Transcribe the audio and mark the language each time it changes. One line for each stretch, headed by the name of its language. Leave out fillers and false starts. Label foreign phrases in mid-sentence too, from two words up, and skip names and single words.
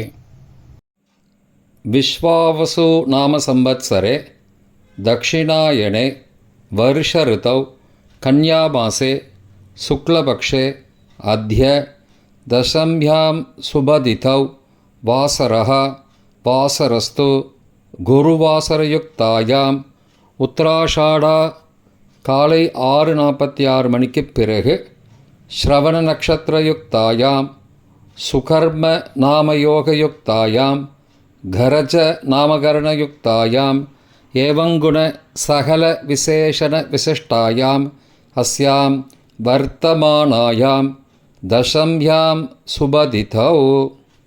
Sanskrit: विश्वावसु नाम संवत्सरे दक्षिणायने वर्ष ऋतौ कन्यामासे शुक्लपक्षे अद्य दशम्यां शुभतिथौ वासरः वासरस्तु गुरुवासरयुक्तायाम् உத்தராஷாடா
Tamil: காலை 6:46 மணிக்கு பிறகு
Sanskrit: श्रवण नक्षत्रयुक्तायां सुकर्म नामयोगयुक्तायां करज नामकरणयुक्तायां एवंगुण सकल विशेषण विशिष्टायां अस्यां वर्तमानायां दशम्यां शुभतिथौ